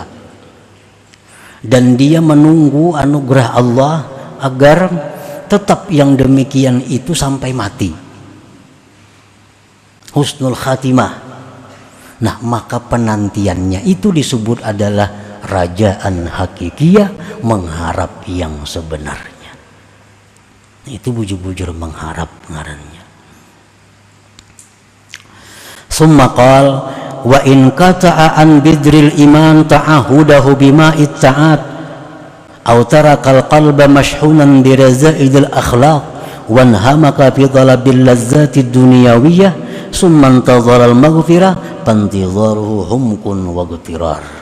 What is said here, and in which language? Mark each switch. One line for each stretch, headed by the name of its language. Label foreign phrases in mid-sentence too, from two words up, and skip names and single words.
Indonesian: Dan dia menunggu anugerah Allah agar tetap yang demikian itu sampai mati.
Arabic: حسن الخاتمة.
Indonesian: Nah, maka penantiannya itu disebut adalah
Arabic: رجاء حقيقية,
Indonesian: mengharap yang sebenarnya.
Banjar: Itu bujur-bujur mengharap ngarannya.
Arabic: ثم قال وإن قطع عن بذر الإيمان تعهده بماء الطاعات أو ترك القلب مشحونا برذائل الأخلاق وانهمك في طلب اللذات الدنيوية ثم انتظر المغفرة فانتظاره حمق واغترار.